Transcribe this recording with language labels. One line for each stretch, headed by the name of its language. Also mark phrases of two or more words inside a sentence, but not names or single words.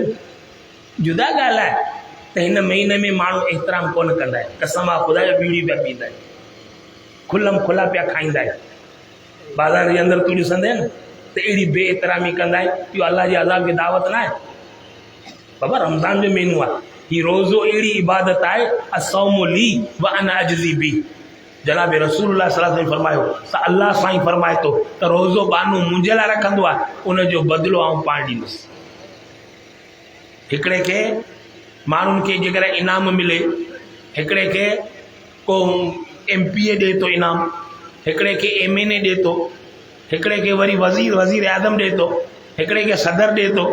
Sindhi: जुदा ॻाल्हि आहे त हिन महीने में माण्हू एतिराम कोन कंदा आहिनि। कसम आहे ख़ुदा जो बीड़ी पिया पींदा आहिनि, खुलम खुला पिया खाईंदा आहिनि। बाज़ार जे अंदरि तूं ॾिसंदे न त अहिड़ी बेएतिरामी कंदा आहिनि, इहो अलाह जे अज़ाब खे दावत न आहे। बाबा रमज़ान जो महीनो आहे, हीउ रोज़ो अहिड़ी इबादत आहे,
Arabic: الصوم لي وأنا أجزي به.
Sindhi: जनाब
Arabic: رسول الله صلى الله عليه وسلم
Sindhi: फरमायो त अल्लाह साईं फरमाए थो त रोज़ो बानो मुंहिंजे लाइ रखंदो आहे, उनजो बदिलो आउं पाण ॾींदुसि। हिकिड़े खे माण्हुनि खे जेकॾहिं इनाम मिले, हिकिड़े खे को MP ॾिए थो इनाम, हिकिड़े खे MNA ॾिए थो, हिकिड़े खे वरी वज़ीर आज़म ॾिए थो, हिकिड़े खे सदर ॾिए थो।